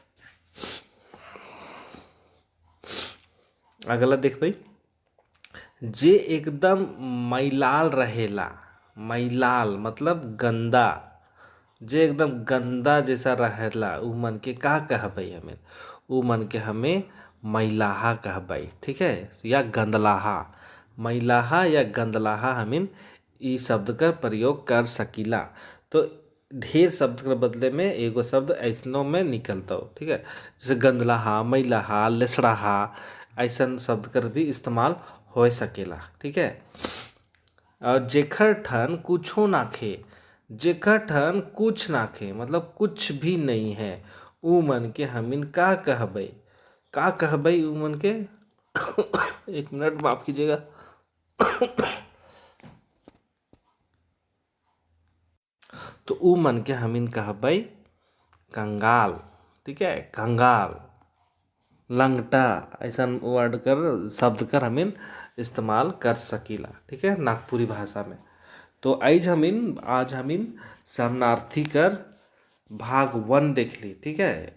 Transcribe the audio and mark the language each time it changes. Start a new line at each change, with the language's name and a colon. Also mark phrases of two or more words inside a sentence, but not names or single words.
Sadri: अगला देख भाई, जे एकदम मैलाल रहेला, मैलाल मतलब गंदा, जे एकदम गंदा जैसा रहेला उ मन के का कहबई हमें, उ मन के हमें मैलाहा कहबई,
Hindi: ठीक है,
Sadri: या गंदलाहा। मैलाहा या गंदलाहा हमिन ई शब्द का प्रयोग कर सकीला। तो ढेर शब्द के बदले में एगो शब्द ऐसनों में निकलता हो,
Hindi: ठीक है।
Sadri: जैसे गंदलाहा, मैलाहा, लेसड़ाहा, ऐसन शब्द कर भी इस्तेमाल हो सकेला,
Hindi: ठीक है।
Sadri: और जेखर ठन कुछो नाखे, जेखर ठन कुछ नाखे मतलब
Hindi: कुछ भी नहीं है,
Sadri: उ मन के हमिन का कहबई, का कहबई उ मन के
Hindi: एक मिनट माफ कीजिएगा।
Sadri: तो उ मन के हमिन कहबई कंगाल,
Hindi: ठीक है,
Sadri: कंगाल, लंगटा, ऐसा वर्ड कर शब्द कर हमिन इस्तेमाल कर सकीला,
Hindi: ठीक है,
Sadri: नागपुरी भाषा में। तो आज हमिन शरणार्थी कर भाग 1 देख ली,
Hindi: ठीक है।